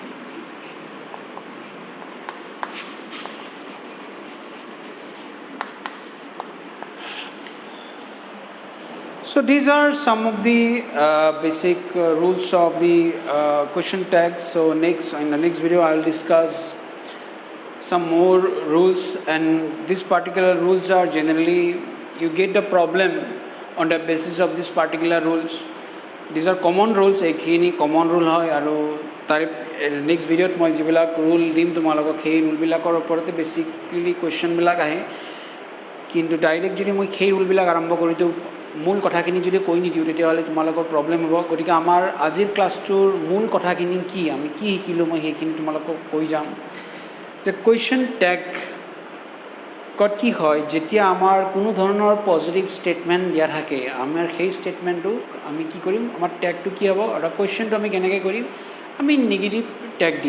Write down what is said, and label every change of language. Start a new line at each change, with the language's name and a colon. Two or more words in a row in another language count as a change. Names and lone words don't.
English: So these are some of the basic rules of the question tags. So in the next video I will discuss some more rules, and these particular rules are generally you get the problem on the basis of this particular rules. These are common rules.
Assamese: Ekhini
English: common rule
Assamese: হয় আৰু তাৰ
English: next video
Assamese: ত মই যিবিলাক ৰুল দিম তোমালোক এই ৰুল বিলাকৰ ওপৰত
English: basically question
Assamese: বিলাক আছে, কিন্তু ডাইৰেক্ট যদি মই এই ৰুল বিলাক আৰম্ভ কৰি তো মূল কথাখিনি যদি কৈ নিদিওঁ তেতিয়াহ'লে তোমালোকৰ প্ৰব্লেম হ'ব। গতিকে আমাৰ আজিৰ ক্লাছটোৰ মূল কথাখিনি কি, আমি কি শিকিলোঁ, মই সেইখিনি তোমালোকক কৈ যাম। যে কুৱেশ্যন টেগত কি হয়, যেতিয়া আমাৰ কোনো ধৰণৰ
English: positive statement
Assamese: দিয়া থাকে, আমাৰ সেই ষ্টেটমেণ্টটোক আমি কি কৰিম, আমাৰ টেগটো কি হ'ব, আৰু কুৱেশ্যনটো আমি কেনেকৈ কৰিম, আমি
English: negative tag
Assamese: দিম।